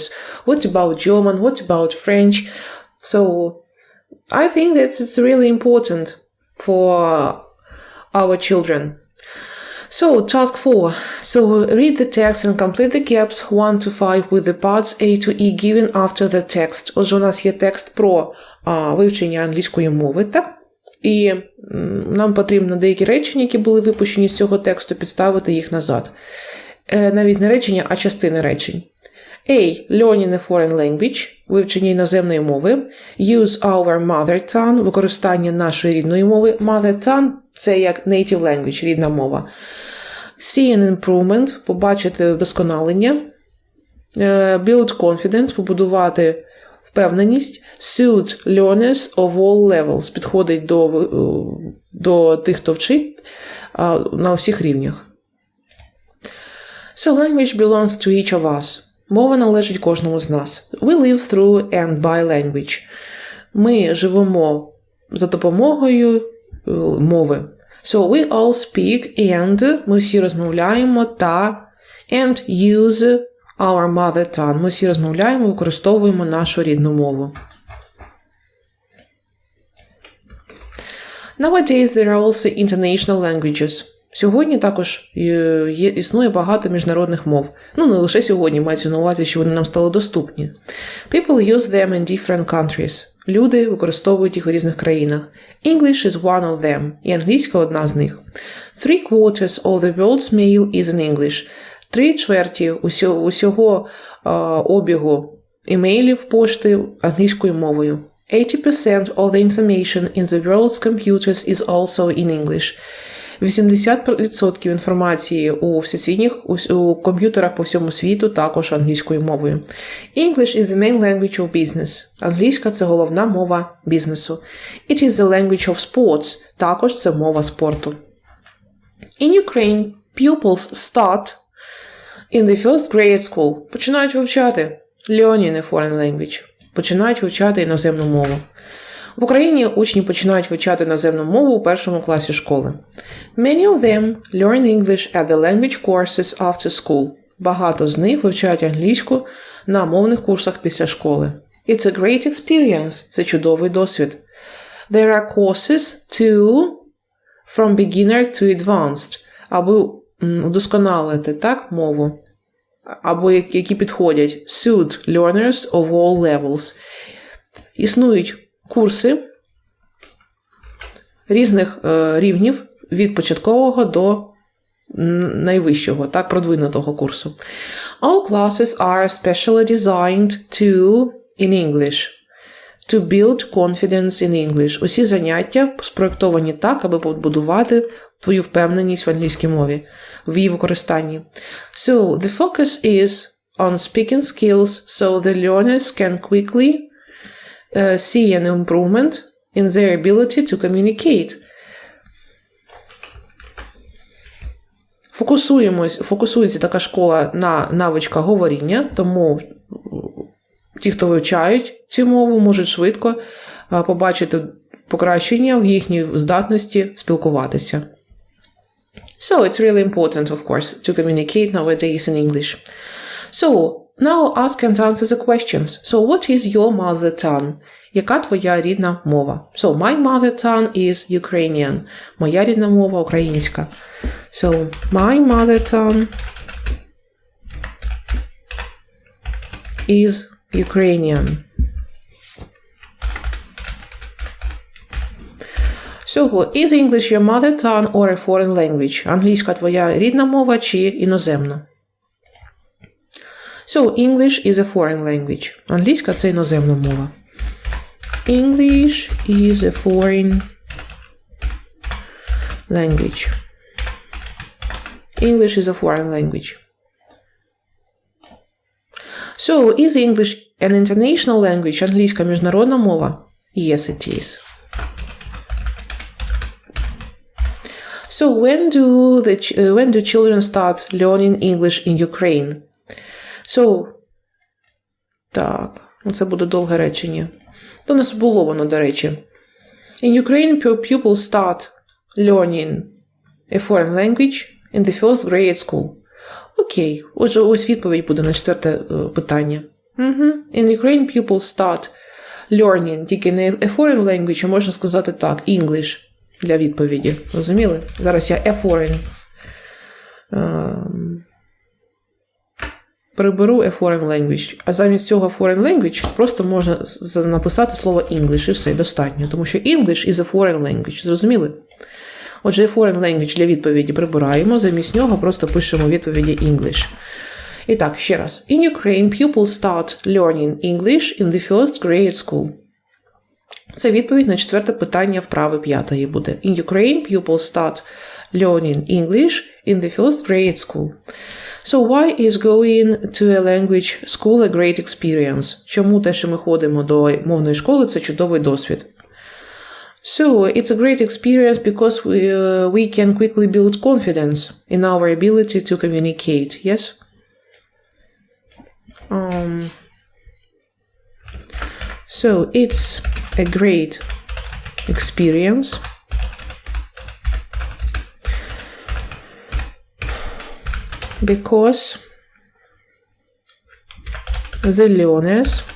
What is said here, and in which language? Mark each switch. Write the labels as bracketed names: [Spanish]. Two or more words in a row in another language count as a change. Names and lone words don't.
[English] What about German? What about French? So I think that it's really important for our children. So task 4. So read the text and complete the gaps 1 to 5 with the parts A to E given after the text. [Ukrainian] Отже, у нас є текст про вивчення англійської мови, так? І нам потрібно деякі речення, які були випущені з цього тексту, підставити їх назад. Навіть не речення, а частини речень. [English] A. Learning a foreign language. [Ukrainian] Вивчення іноземної мови. [English] Use our mother tongue. [Ukrainian] Використання нашої рідної мови. [English] Mother tongue – [Ukrainian] це як [English] native language, [Ukrainian] рідна мова. [English] See an improvement. [Ukrainian] Побачити вдосконалення. [English] Build confidence. [Ukrainian] Побудувати впевненість. [English] Suit learners of all levels. [Ukrainian] Підходить до тих, хто вчить на всіх рівнях. [English] So language belongs to each of us. [Ukrainian] Мова належить кожному з нас. [English] We live through and by language. [Ukrainian] Ми живемо за допомогою мови. [English] So we all speak and, [Ukrainian] ми всі розмовляємо та, [English] and use our mother tongue. [Ukrainian] Ми всі розмовляємо, використовуємо нашу рідну мову. [English] Nowadays there are also international languages. [Ukrainian] Сьогодні також існує багато міжнародних мов. Ну, не лише сьогодні, мається на увазі, що вони нам стали доступні. [English] People use them in different countries. [Ukrainian] Люди використовують їх у різних країнах. [English] English is one of them. [Ukrainian] І англійська одна з них. [English] 3/4 of the world's mail is in English. [Ukrainian] 3/4 усього обігу імейлів, пошти англійською мовою. [English] 80% of the information in the world's computers is also in English. [Ukrainian] 80% інформації у комп'ютерах по всьому світу також англійською мовою. [English] English is the main language of business. [Ukrainian] Англійська – це головна мова бізнесу. [English] It is the language of sports. [Ukrainian] Також це мова спорту. [English] In Ukraine, pupils start in the first grade school. [Ukrainian] Починають вивчати [English] learning a foreign language. [Ukrainian] Починають вивчати іноземну мову. В Україні учні починають вивчати іноземну мову у першому класі школи. [English] Many of them learn English at the language courses after school. [Ukrainian] Багато з них вивчають англійську на мовних курсах після школи. [English] It's a great experience. [Ukrainian] Це чудовий досвід. [English] There are courses from beginner to advanced. [Ukrainian] Аби удосконалити мову. Або які підходять [English] suit learners of all levels. [Ukrainian] Існують курси різних рівнів від початкового до найвищого, продвинутого курсу. [English] All classes are specially designed in English. To build confidence in English. [Ukrainian] Усі заняття спроєктовані так, аби побудувати твою впевненість в англійській мові, в її використанні. [English] So, the focus is on speaking skills so the learners can quickly see an improvement in their ability to communicate. [Ukrainian] Фокусується така школа на навичках говоріння, тому ті, хто вивчають цю мову, можуть швидко побачити покращення в їхній здатності спілкуватися. [English] So, it's really important, of course, to communicate nowadays in English. So, Now ask and answer the questions. So what is your mother tongue? [Ukrainian] Яка твоя рідна мова? [English] So my mother tongue is Ukrainian. [Ukrainian] Моя рідна мова українська. [English] So my mother tongue is Ukrainian. So, is English your mother tongue or a foreign language? [Ukrainian] Англійська твоя рідна мова чи іноземна? [English] So, English is a foreign language. [Ukrainian] Англійська – це іноземна мова. [English] English is a foreign language. English is a foreign language. So, is English an international language? [Ukrainian] Англійська міжнародна мова? [English] Yes, it is. So, when do children start learning English in Ukraine? So, [Ukrainian] так, це буде довге речення. То не було воно, до речі. [English] In Ukraine, pupils start learning a foreign language in the first grade school. [Ukrainian] Окей, отже, ось відповідь буде на четверте питання. [English] In Ukraine, pupils start learning, [Ukrainian] тільки не [English] a foreign language, [Ukrainian] а можна сказати так, English. Для відповіді. Розуміли? Зараз я [English] a foreign. [Ukrainian] Приберу [English] a foreign language. [Ukrainian] А замість цього [English] foreign language [Ukrainian] просто можна написати слово English і все, достатньо. Тому що [English] English is a foreign language. [Ukrainian] Зрозуміли? Отже, [English] a foreign language [Ukrainian] для відповіді прибираємо. Замість нього просто пишемо відповіді English. І так, ще раз. [English] In Ukraine, pupils start learning English in the first grade school. [Ukrainian] Це відповідь на четверте питання вправи п'ятої буде. [English] In Ukraine, pupils start learning English in the first grade school. So why is going to a language school a great experience? [Ukrainian] Чому те, що ми ходимо до мовної школи, це чудовий досвід? [English] So, it's a great experience because we can quickly build confidence in our ability to communicate, yes? So, it's a great experience because the learners